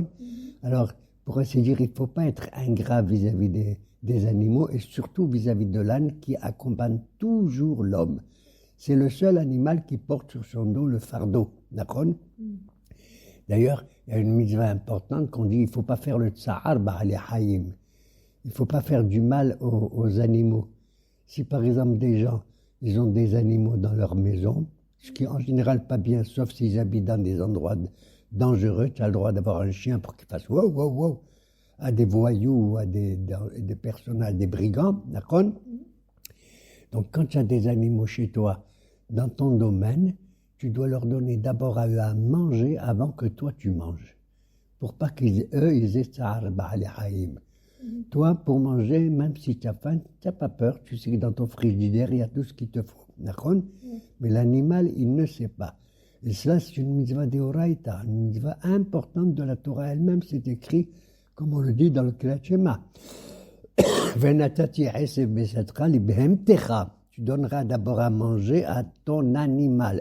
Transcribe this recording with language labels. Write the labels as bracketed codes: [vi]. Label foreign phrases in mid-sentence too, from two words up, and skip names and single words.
[fr] Alors, pour ainsi dire, il ne faut pas être ingrat vis-à-vis des animaux et surtout vis-à-vis de l'âne qui accompagne toujours l'homme. C'est le seul animal qui porte sur son dos le fardeau. D'accord? D'ailleurs, il y a une mitzvah importante qu'on dit il ne faut pas faire le [he] צער בעלי חיים. [fr] Il ne faut pas faire du mal aux animaux. Si par exemple des gens, ils ont des animaux dans leur maison, ce qui est en général pas bien, sauf s'ils habitent dans des endroits dangereux, tu as le droit d'avoir un chien pour qu'il fasse wow, wow, wow, à des voyous, à des personnages, des brigands, d'accord? Donc quand tu as des animaux chez toi, dans ton domaine, tu dois leur donner d'abord à eux à manger avant que toi tu manges. Pour pas ils aient [he] צער בעלי חיים. [fr] Toi, pour manger, même si tu as faim, tu n'as pas peur. Tu sais que dans ton frigidaire, il y a tout ce qu'il te faut. D'accord? Mais l'animal, il ne sait pas. Et cela, c'est une [he] מצווה דאורייתא, [fr] une mitzvah importante de la Torah elle-même. C'est écrit, comme on le dit dans le Kriyat Shema. Tu donneras d'abord à manger à ton animal.